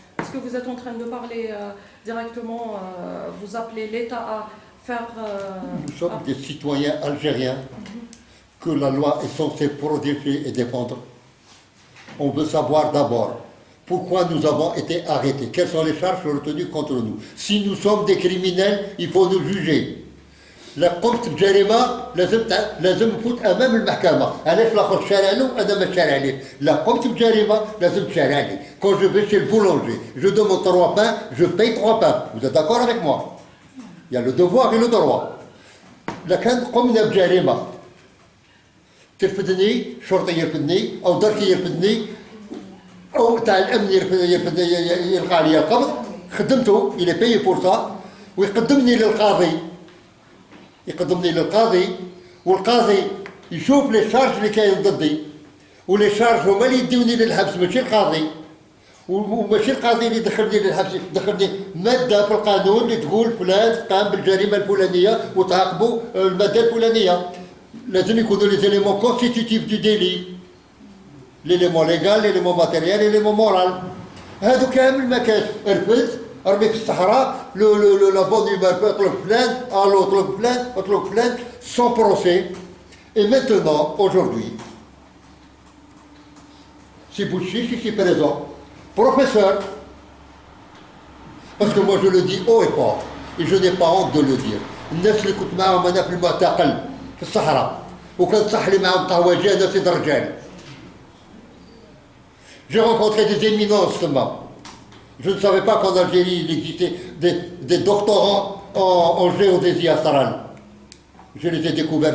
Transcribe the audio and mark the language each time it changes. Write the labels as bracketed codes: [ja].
[fr] Est-ce que vous êtes en train de parler directement, vous appelez l'État à faire... Nous sommes des citoyens algériens que la loi est censée protéger et défendre. On veut savoir d'abord pourquoi nous avons été arrêtés, quelles sont les charges retenues contre nous. Si nous sommes des criminels, il faut nous juger. [ar] لا قمت بجريمه لازم نفوت امام المحكمه. علاش الاخر شارع له انا ما شارع عليه؟ لا قمت بجريمه لازم تشارع عليه. [fr] Quand je vais chez le boulanger, je demande 3 pains, je paye 3 pains. Vous êtes d'accord avec moi? Il y a le devoir et le droit. [ar] لكن قمنا بجريمه ترفدني، شرطي يرفدني او دركي يرفدني او تاع الامن يرفدني يلقى عليا القبض، خدمته [fr] il est payé pour ça [ar] ويقدمني للقاضي. والقاضي يشوف لي شارج اللي كاين ضدي، ولي شارج هما اللي يديوني للحبس ماشي القاضي. وماشي القاضي اللي دخلني للحبس، دخلني ماده في القانون اللي تقول فلان قام بالجريمه الفلانيه وتعاقبوا الماده الفلانيه. لازم يكونوا لي زيليمون كونستيتيتيف دو ديلي، ليليمون ليغال، ليليمون ماتيريال، ليليمون مورال. هادو كامل ما كاش. رفدت رمي في الصحراء، لا بون هيومار اطلب فلان، الو اطلب فلان [fr] sans procès. Et maintenant, aujourd'hui, si Bouchiche ici présent, professeur, parce que moi je le dis haut et fort, et je n'ai pas honte de le dire. [ar] الناس اللي كنت معاهم انا في المعتقل في الصحراء وكان صح لي معاهم قهوجي انا سيد الرجال. [fr] J'ai rencontré des éminences seulement. Je ne savais pas qu'en Algérie il existait des doctorants en géodésie astrale. Je les ai découverts.